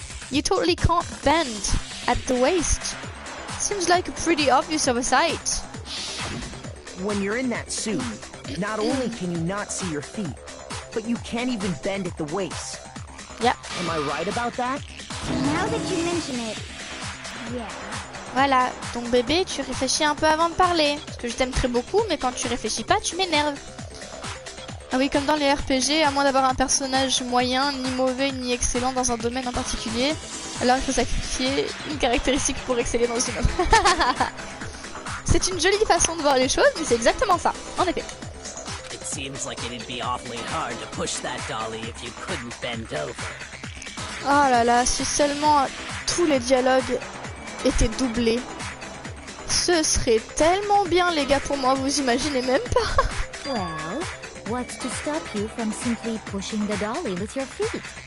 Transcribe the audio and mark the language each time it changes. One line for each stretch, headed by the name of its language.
English: You totally can't bend at the waist. Seems like a pretty obvious oversight. When you're in that suit, not only can you not see your feet, but you can't even bend at the waist. Yeah. Am I right about that? Now that you mention it, yeah.
French: Voilà, donc bébé, tu réfléchis un peu avant de parler. Parce que je t'aime très beaucoup, mais quand tu réfléchis pas, tu m'énerves. Ah oui, comme dans les RPG, à moins d'avoir un personnage moyen, ni mauvais, ni excellent dans un domaine en particulier, alors il faut sacrifier une caractéristique pour exceller dans une autre. C'est une jolie façon de voir les choses, mais c'est exactement ça, en effet.
English: It seems like it'd be awfully hard to push that dolly if you couldn't bend over.
French: Oh là là, si seulement tous les dialogues étaient doublés. Ce serait tellement bien, les gars, pour moi, vous imaginez même pas.
English: Well, what's to stop you from simply pushing the dolly with your feet?